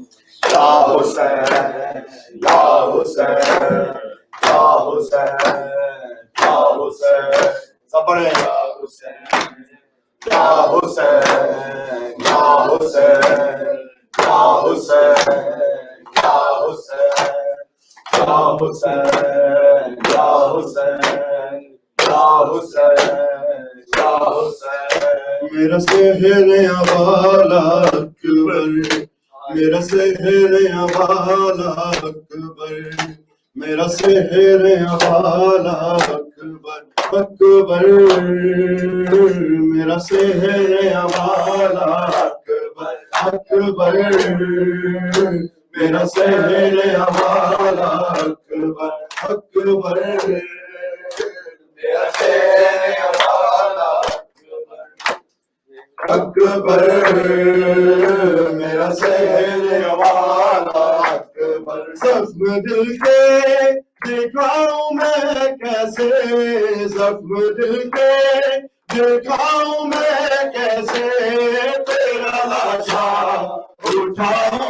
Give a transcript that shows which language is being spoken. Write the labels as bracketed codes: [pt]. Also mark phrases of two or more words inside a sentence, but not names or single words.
[tr] Ya Hüseyin, Ya Hüseyin, Ya Hüseyin, Ya Hüseyin, sabır Ya Hüseyin, Ya Hüseyin, Ya Hüseyin, Ya Hüseyin, Ya Hüseyin, Ya Hüseyin, Ya Hüseyin, Ya Hüseyin, Ya Hüseyin. [ur] میرا سہرے والا اکبر، میرا سہرے والا اکبر، میرا سہرے والا اکبر، اکبر, میرا سہرے والا اکبر، اکبر، میرا سہرے والا اکبر، اکبر، میرا سہرے والا اکبر, میرا سہرے والا اکبر. زخم دل کے دکھاؤں میں کیسے، زخم دل کے دکھاؤں میں کیسے، تیرا لاشہ اٹھاؤں